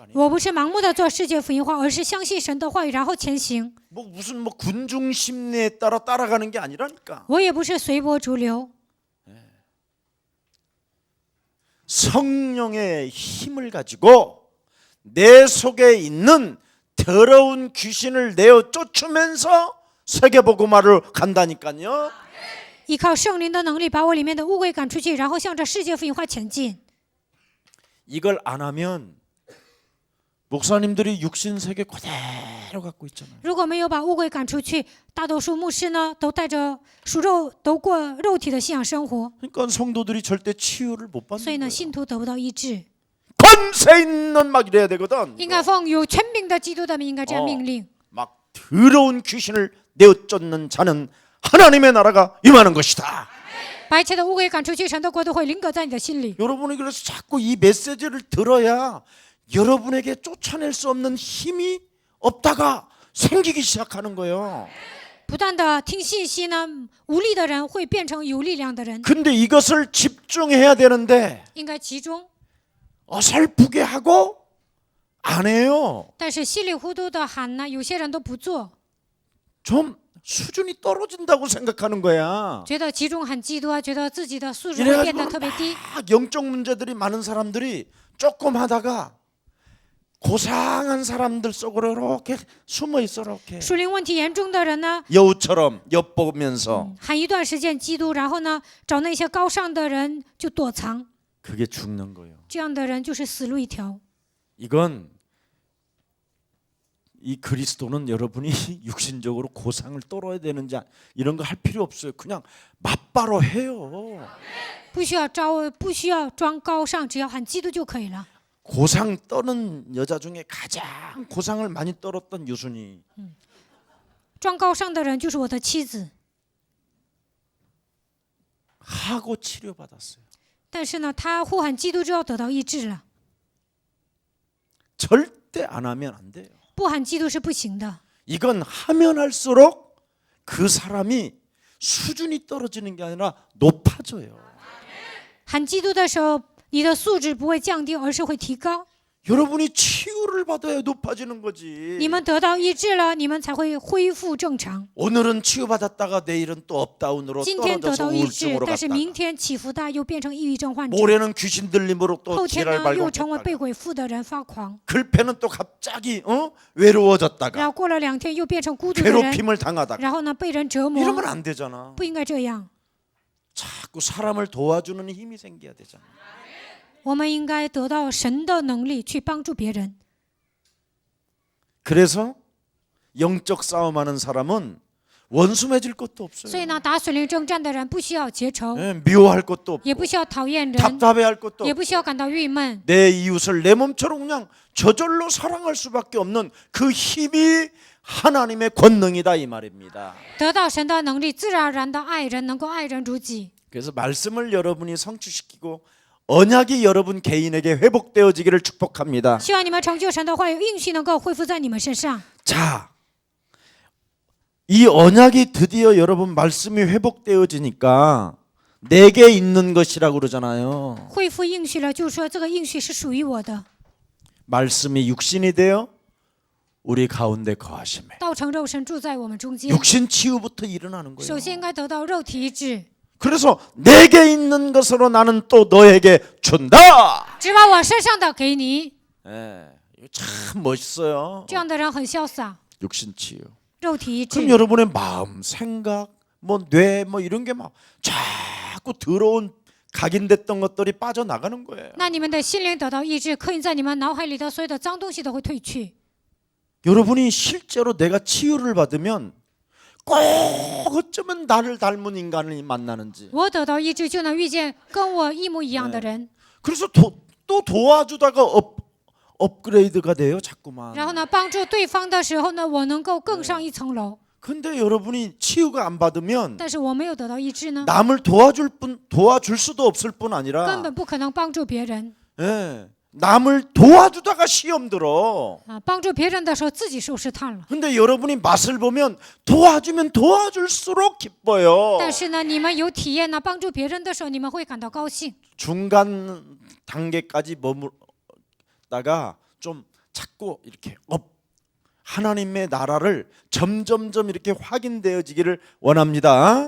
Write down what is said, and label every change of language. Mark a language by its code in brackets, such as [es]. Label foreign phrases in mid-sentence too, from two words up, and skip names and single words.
[zh] 我不是盲目的做世界福音化，而是相信神的话语，然后前行。 [ko] 뭐 무슨 뭐 군중 심리에 따라 따라가는 게 아니라니까. [zh] 我也不是随波逐流， [ko] 성령의 힘을 가지고 내 속에 있는 더러운 귀신을 내어 쫓으면서 세계복음화를 간다니까요. [zh] 依靠圣灵的能力，把我里面的污鬼赶出去，然后向着世界福音化前进。 [ko] 이걸 안 하면 목사님들이 육신 세계 그대로 갖고 있잖아요. [zh] 如果没有把污鬼赶出去，大多数牧师呢都带着属肉，都过肉体的信仰生活， [ko] 그러니까 성도들이 절대 치유를 못 [zh] 所以 [ko] 받는 [zh] 呢， [ko] 거예요. [zh] 信徒得不到医治。 [ko] 권세 있는 막 이래야 되거든. [zh] 应该奉有权柄的基督的名，应该这样命令。 [ko] 막 더러운 귀신을 내어 쫓는 자는 하나님의 나라가 임하는 것이다. [zh] 把一切的污秽赶出去，神的国度会临格在你的心里。 [ko] 여러분이 그래서 자꾸 이 메시지를 들어야 여러분에게 쫓아낼 수 없는 힘이 없다가 생기기 시작하는 거예요. [zh] 不断的听信息呢，无力的人会变成有力量的人。 [ko] 근데 이것을 집중해야 되는데 [zh] 应该集中， [ko] 어설프게 하고 안 해요. [zh] 但是稀里糊涂的喊呢，有些人都不做， [ko] 좀 수준이 떨어진다고 생각하는 거야. [zh] 觉得集中很基督啊，觉得自己的素质会变得 [ko] 이래가지고 [zh] 特别低。 [ko] 막 영적 문제들이 많은 사람들이 조금 하다가 고상한 사람들 속으로 이렇게 숨어 있어 이렇게 [zh] 属灵问题严重的人呢， [ko] 여우처럼 엿보면서 [zh] 喊一段时间基督，然后呢，找那些高尚的人就躲藏， [ko] 그게 죽는 거예요. [zh] 这样的人就是死路一条。 [ko] 이건 이 그리스도는 여러분이 육신적으로 고상을 떨어야 되는지 이런 거 할 필요 없어요. 그냥 맞바로 해요. [zh] 不需要装高尚，只要喊基督就可以了。 [ko] 고상 떠는 여자 중에 가장 고상을 많이 떨었던 유순이 [zh] 装高尚的人就是我的妻子， [ko] 하고 치료받았어요. [zh] 但是呢，她呼喊基督就要得到医治了， [ko] 절대 안 하면 안 돼요. [zh] 不喊基督是不行的。 [ko] 이건 하면 할수록 그 사람이 수준이 떨어지는 게 아니라 높아져요. [zh] 喊基督的时候，你的素质不会降低，而是会提高。 [ko] 여러분이 치유를 받아야 높아지는 거지. [zh] 你们得到医治了，你们才会恢复正常。 [ko] 오늘은 치유받았다가 내일은 또 업다운으로 [zh] 今天得 [ko] 떨어져서 [zh] 到医治， [ko] 우울증으로 [zh] 但是明 [ko] 갔다가 [zh] 天起伏大，又变成抑郁症患者。 [ko] 모레는 귀신 들림으로 또 [zh] 后天 [ko] 지랄 [zh] 呢，又成为 [ko] 발광했다가 [zh] 被鬼附的人发狂， [ko] 글패는 또 갑자기 외로워졌다가 [zh] 然后过了2天又变成孤独的人， [ko] 괴롭힘을 당하다가 [zh] 然后呢被人折磨， [ko] 이러면 안 되잖아. [zh] 不应该这样。 [ko] 자꾸 사람을 도와주는 힘이 생겨야 되잖아. [zh] 我们应该得到神的能力去帮助别人。 [ko] 그래서 영적 싸움하는 사람은 원수 맺을 것도 없어요. [zh] 所以呢，打属灵征战的人不需要结仇， [ko] 예, 미워할 것도 없고 [zh] 也不需要讨厌人， [ko] 답답해할 것도 [zh] 也 [ko] 없고 [zh] 不需要感到郁闷。 [ko] 내 이웃을 내 몸처럼 그냥 저절로 사랑할 수밖에 없는 그 힘이 하나님의 권능이다 이 말입니다. [zh] 得到神的能力，自然而然的爱人，能够爱人如己。 [ko] 그래서 말씀을 여러분이 성취시키고 언약이 여러분 개인에게 회복되어지기를 축복합니다. [zh] 希望你们成就神的话语，应许能够恢复在你们身上。 [ko] 자, 이 언약이 드디어 여러분 말씀이 회복되어지니까 내게 있는 것이라고 그러잖아요. [zh] 恢复应许了，就是说这个应许是属于我的。 [ko] 말씀이 육신이 되어 우리 가운데 거하심에 [zh] 道成肉身住在我们中间， [ko] 육신 치유부터 일어나는 [zh] 首 [ko] 거예요. [zh] 先应该得到肉体医治。 [ko] 그래서 내게 있는 것으로 나는 또 너에게 준다. [zh] 只把我身上的给你， [ko] 예, 이거 참 멋있어요. [zh] 这样的人很潇洒。 [ko] 육신 치유. [zh] 肉体医治 [ko] 그럼 ， 여러분의 마음, 생각, 뇌 이런 게 막 자꾸 더러운 각인됐던 것들이 빠져나가는 거예요. [zh] 那你们的心灵得到医治，刻印在你们脑海里的所有的脏东西都会退去。 [ko] 여러분이 실제로 내가 치유를 받으면 꼭 어쩌면 나를 닮은 인간을 만나는지. [zh] 我得到医治，就能遇见跟我一模一样的人， [ko] 그래서 또 도와주다가 업그레이드가 돼요, 자꾸만. [zh] 然后呢，帮助对方的时候呢，我能够更上一层楼。 [ko] 근데 여러분이 치유가 안 받으면 [zh] 但是我没有得到医治呢， [ko] 남을 도와줄 수도 없을 뿐 [zh] 根 [ko] 아니라 [zh] 本不可能帮助别人 [ko] 예, 남을 도와주다가 시험 들어. [zh] 啊！帮助别人的时候，自己受试探了。 [ko] 근데 여러분이 맛을 보면 도와주면 도와줄수록 기뻐요. [zh] 但是呢，你们有体验呢，帮助别人的时候，你们会感到高兴。 [ko] 중간 단계까지 머물다가 좀 자꾸 이렇게 하나님의 나라를 점점점 이렇게 확인되어지기를 원합니다.